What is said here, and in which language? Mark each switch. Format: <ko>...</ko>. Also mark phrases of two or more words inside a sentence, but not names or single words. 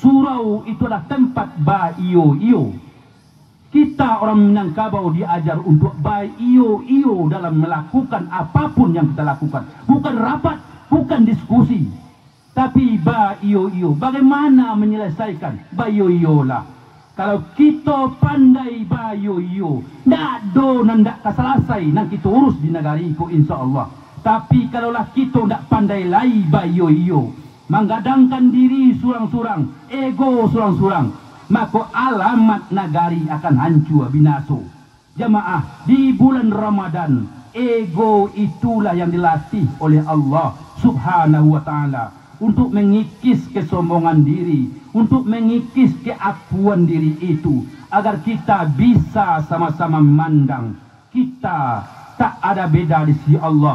<id>Surau itu adalah tempat ba iyo. Kita orang Minangkabau diajar untuk baik iyo dalam melakukan apapun yang kita lakukan. Bukan rapat, bukan diskusi, tapi ba iyo bagaimana menyelesaikan ba iyo lah.</id> <min>Kalau kita pandai ba iyo ndak do ndak kaselesai nang kita urus di negari ko insyaallah. Tapi kalaulah kita ndak pandai lai ba iyo menggadangkan diri surang-surang, ego surang-surang, maka alamat negari akan hancur binaso.</min> <id>Jamaah, di bulan Ramadan ego itulah yang dilatih oleh Allah</id> <ar>Subhanahu wa taala</ar> <id>untuk mengikis kesombongan diri, untuk mengikis keakuan diri itu, agar kita bisa sama-sama memandang kita tak ada beda di sisi Allah.</id>